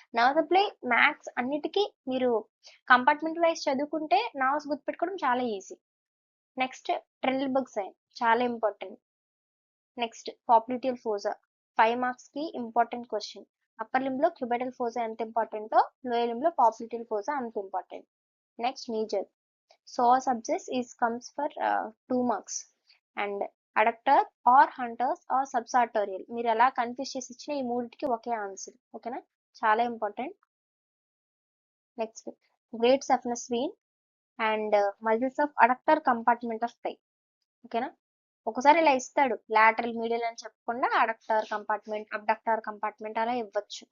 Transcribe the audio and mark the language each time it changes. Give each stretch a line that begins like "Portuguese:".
Telugu: Nerve supply, maths అన్నిటికీ మీరు compartment wise చదువుకుంటే నర్వ్స్ గుర్తుపెట్టుకోవడం చాలా ఈజీ. నెక్స్ట్ ట్రెండల్బర్గ్ సైన్ చాలా ఇంపార్టెంట్. నెక్స్ట్ పాప్లిటియల్ ఫోజా 5 మార్క్స్ కి ఇంపార్టెంట్ క్వశ్చన్. అప్పర్ లింబ్ లో క్యూబైటల్ ఫోజా ఎంత ఇంపార్టెంటో లోయర్ లింబ్ లో పాప్లిటియల్ ఫోజా అంత important.
English: Next major psoas abscess is comes for 2 marks and adductor or hunters or subsartorial.
Telugu: మీరు ఎలా కన్ఫ్యూజ్ చేసి ఇచ్చిన ఈ మూడింటికి ఒకే ఆన్సర్. ఓకేనా, చాలా important.
English: Next great saphenous vein and muscles of adductor compartment of thigh.
Telugu: ఓకేనా, ఒకసారి ఇలా ఇస్తాడు లాటరల్ మీడియల్ అని చెప్పకుండా అడక్టర్ కంపార్ట్మెంట్ అబ్డక్టర్ కంపార్ట్మెంట్ అలా ఇవ్వచ్చు.